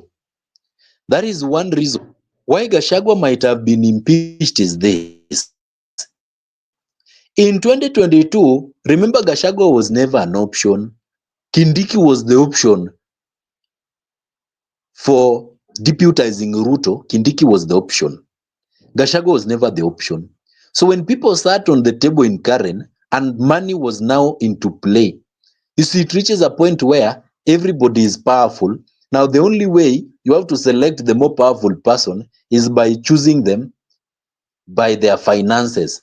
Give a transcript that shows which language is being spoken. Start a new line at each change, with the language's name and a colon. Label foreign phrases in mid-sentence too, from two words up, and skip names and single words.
English: That is one reason why Gachagua might have been impeached is this. In 2022, remember Gachagua was never an option. Kindiki was the option for deputizing Ruto. Kindiki was the option. Gachagua was never the option. So when people sat on the table in Karen and money was now into play, you see, it reaches a point where everybody is powerful. Now, the only way you have to select the more powerful person is by choosing them by their finances.